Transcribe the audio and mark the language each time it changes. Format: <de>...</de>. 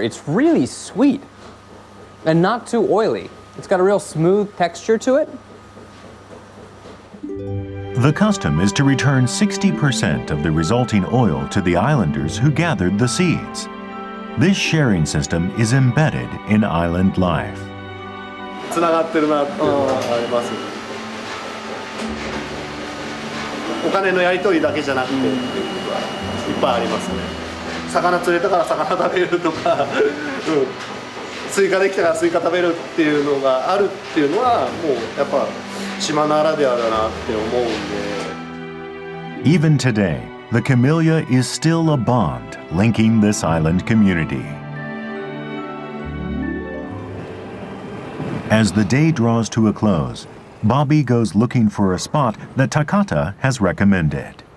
<en>It's really sweet and not too oily. It's got a real smooth texture to it. The custom is to return 60% of the resulting oil to the islanders who gathered the seeds. This sharing system is embedded in island life.</en> <ja>つながってるなっていうのがあります。お金のやり取りだけじゃなくてっていうことはいっぱいありますね。魚釣れたから魚食べるとか、スイカできたからスイカ食べるっていうのがあるっていうのはもうやっぱ島ならではだなって思うんで。</ja> <en>Even today, the camellia is still a bond linking this island community. As the day draws to a close, Bobby goes looking for a spot that Takata has recommended.</en>